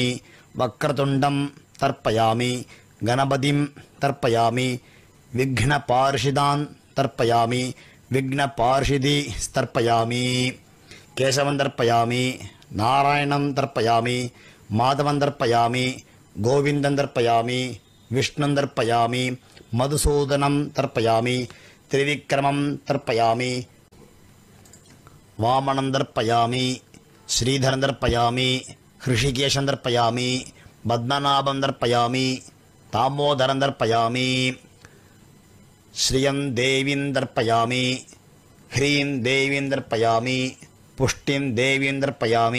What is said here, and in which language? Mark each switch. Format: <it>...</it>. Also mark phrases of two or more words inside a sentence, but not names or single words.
<sa>वक्रतुण्डं तर्पयामि गणपतिं तर्पयामि विघ्नपार्षदान् तर्पयामि विघ्नपार्षदीस्तर्पयामि केशवं तर्पयामि नारायणं तर्पयामि माधवं तर्पयामि गोविन्दं तर्पयामि विष्णुं तर्पयामि मधुसूदनं तर्पयामि त्रिविक्रमं तर्पयामि वामनं तर्पयामि श्रीधरं तर्पयामि हृषीकेशं तर्पयामि पद्मनाभं तर्पयामि दामोदरं तर्पयामि श्रियं देवीं तर्पयामि ह्रीं देवीं तर्पयामि पुष्टिं देवीं तर्पयामि,</sa>